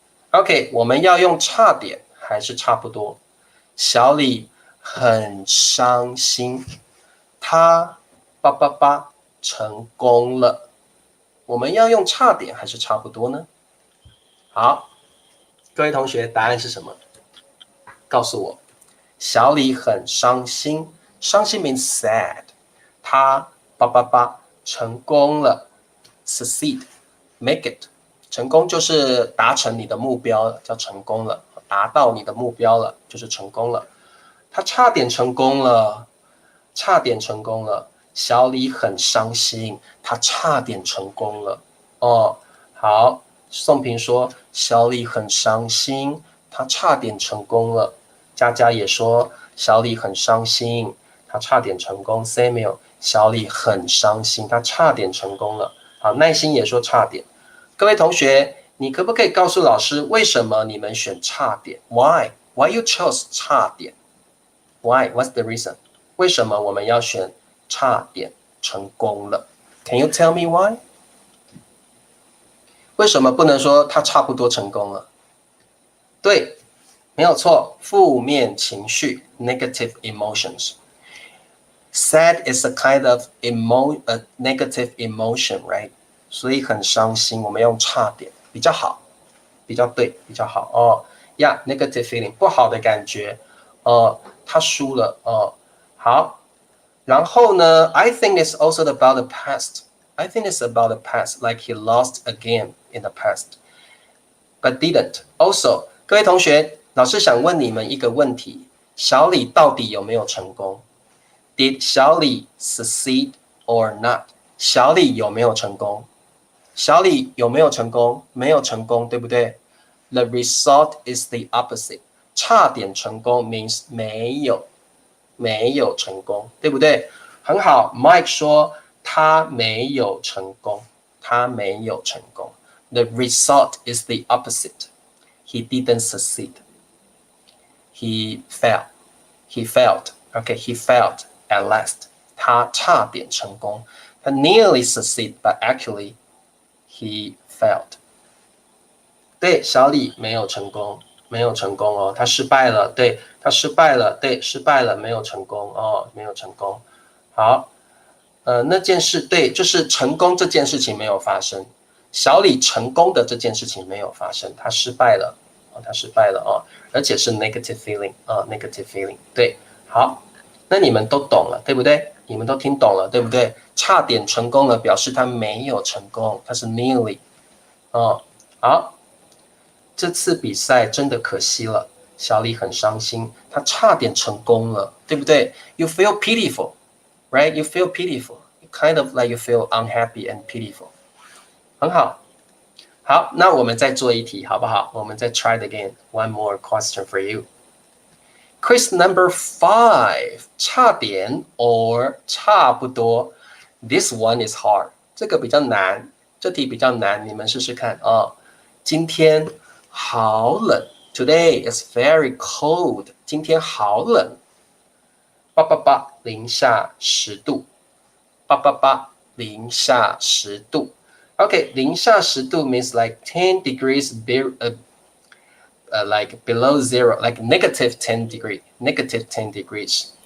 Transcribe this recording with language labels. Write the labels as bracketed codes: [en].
[zh] OK， 我们要用差点还是差不多？小李很伤心，他成功了。我们要用差点还是差不多呢？好，各位同学，答案是什么？告诉我。小李很伤心，伤心 [en] means sad。 [zh] 他成功了 ， [en] succeed， make it。 [zh] 成功就是达成你的目标了，叫成功了，达到你的目标了，就是成功了。他差点成功了，差点成功了。小李很伤心，他差点成功了。哦，好，宋平说小李很伤心，他差点成功了。佳佳也说小李很伤心，他差点成功。 Samuel， 小李很伤心，他差点成功了。好，耐心也说差点。各位同学，你可不可以告诉老师为什么你们选差点 ？ [en] Why? Why you chose 差点 ？Why? What's the reason? [zh] 为什么我们要选差点成功了 ？ [en] Can you tell me why? [zh] 为什么不能说他差不多成功了？对，没有错，负面情绪 [en] （negative emotions）。Sad is a kind of negative emotion, right? [zh] 所以很伤心，我们用差点比较好，比较对，比较好哦。 [en] negative feeling [zh] 不好的感觉，他输了哦。好，然后呢 [en] ？I think it's also about the past. I think it's about the past, like he lost again in the past, but didn't. [zh] Also， 各位同学，老师想问你们一个问题：小李到底有没有成功 ？ [en] Did 小李 succeed or not？ [zh] 小李有没有成功？小李有没有成功？没有成功，对不对 ？ [en] The result is the opposite. [zh] 差点成功 means 没有成功，对不对？很好 ，Mike 说他没有成功，他没有成功。 [en] The result is the opposite. He didn't succeed. He failed. He failed. Okay, he failed at last. [zh] 他差点成功。 [en] 他 nearly succeed, but actually he failed. [zh] 对，小李没有成功，没有成功哦，他失败了。对，他失败了，对，失败了，没有成功哦，没有成功。好，那件事对，就是成功这件事情没有发生，小李成功的这件事情没有发生，他失败了，他失败了哦，而且是 [en] negative feeling [zh] 啊，negative feeling。对，好，那你们都懂了，对不对？你们都听懂了，对不对？差点成功了，表示他没有成功，他是 nearly 哦。好，这次比赛真的可惜了，小李很伤心，他差点成功了，对不对 ？ [en] You feel pitiful, right? You feel pitiful, kind of like you feel unhappy and pitiful。 [zh] 很好，好，那我们再做一题，好不好？我们再 [en] try it again. One more question for you. Quiz number 5， 差点 or 差不多。 This one is hard， [zh] 这个比较难，这题比较难，你们试试看哦。今天好冷 ， [en] Today is very cold。 [zh] 今天好冷，零下10度，零下10度。 [en] Okay， [zh] 零下10度 [en] means like 10 degrees like below zero, like negative 10 degrees。